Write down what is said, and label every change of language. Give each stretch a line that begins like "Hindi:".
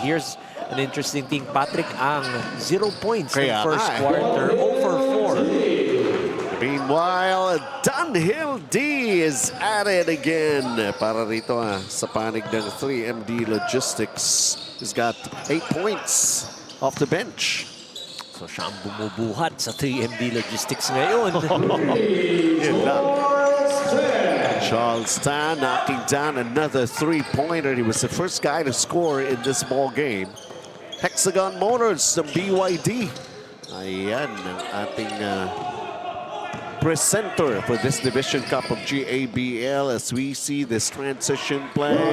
English: Here's an interesting thing. Patrick Ang, 0 points in the first quarter, 0 for 4. Meanwhile, Dunhill D is at it again.
Filipino: Para rito sa panig ng 3MD Logistics.
English: He's got 8 points off the bench.
Filipino: So siya ang bumubuhat sa 3MD Logistics ngayon.
English: Charles Tan knocking down another 3-pointer. He was the first guy to score in this ball game. Hexagon Motors, the BYD.
Filipino: Ayan ang ating
English: presenter for this Division Cup of GABL as we see this transition play.